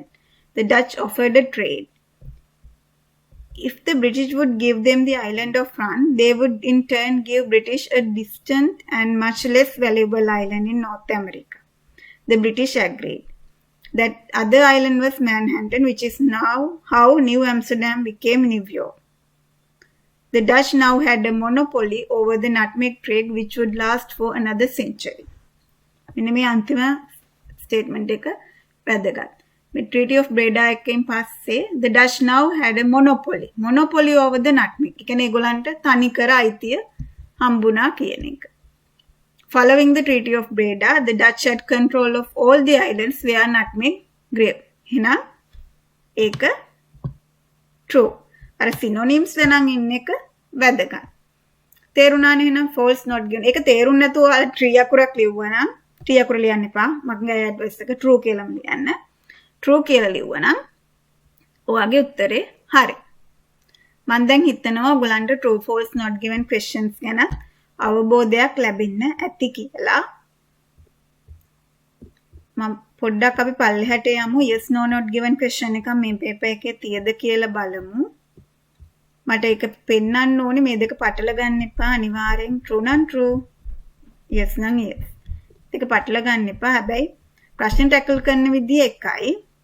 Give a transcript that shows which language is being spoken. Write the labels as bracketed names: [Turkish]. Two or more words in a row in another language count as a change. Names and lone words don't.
[English] The Dutch offered a trade. If the British would give them the island of Run, they would in turn give British a distant and much less valuable island in North America. The British agreed. That other island was Manhattan, which is now how New Amsterdam became New York. The Dutch now had a monopoly over the nutmeg trade, which would last for another century. [Sinhala] මෙන්න මේ අන්තිම statement එක වැදගත්. [English] මේ Treaty of Breda [Sinhala] එකෙන් පස්සේ [English] the Dutch now had a monopoly over the nutmeg. [Sinhala] ඒ කියන්නේ ඒගොල්ලන්ට තනිකර අයිතිය හම්බුණා කියන එක. [English] Following the Treaty of Breda, the Dutch had control of all the islands where nutmeg grew. [Sinhala] එහෙනම් ඒක true. අර synonyms වෙනන් ඉන්න එක වැදගත්. තේරුණානේ එහෙනම් [English] false not given. [Sinhala] ඒක තේරුම් නැතුව ඔයාලා tree අකුරක් ලිව්වා නම් tree අකුර ලියන්න එපා. මගේ address එක true කියලාම ලියන්න. true කියලා ලිව්වා නම් ඔයාගේ උත්තරේ හරි. මම දැන් හිතනවා ඔයගලන්ට [English] true false not given questions [Sinhala] ගැන අවබෝධයක් ලැබෙන්න ඇති කියලා. මම පොඩ්ඩක් අපි පල්ලෙහාට යමු. [English] yes no not given question [Sinhala] එක මේ paper එකේ තියද කියලා බලමු. මට ඒක පෙන්වන්න ඕනේ. මේ දෙක පටල ගන්න එපා. අනිවාර්යෙන් true නම් true, yes නම් yes. ඒක පටල ගන්න එපා. හැබැයි ප්‍රශ්න ටැකල් කරන විදිය එකයි.